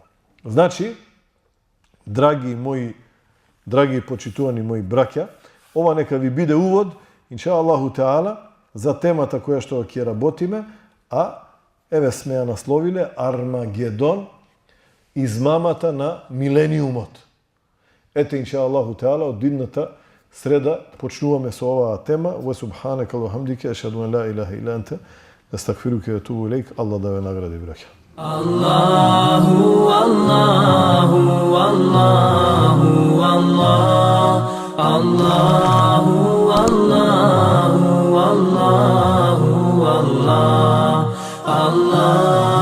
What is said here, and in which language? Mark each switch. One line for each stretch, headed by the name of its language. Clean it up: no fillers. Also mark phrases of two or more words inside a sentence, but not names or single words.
Macedonian: Значи, драги и почитувани мои браќа, ова нека ви биде увод,
Arabic: إن شاء الله تعالى,
Macedonian: за темата која што ќе работиме, а еве сме ја насловиле Армагедон, измамата на милениумот. Ете,
Arabic: إن شاء الله تعالى,
Macedonian: од идната среда почнуваме со оваа тема.
Arabic: وسبحانك وبحمدك أشهد أن لا إله إلا أنت أستغفرك وأتوب إليك.
Macedonian: Аллах да ве награди, браќа.
Arabic: الله الله الله الله. الله الله الله الله. Allah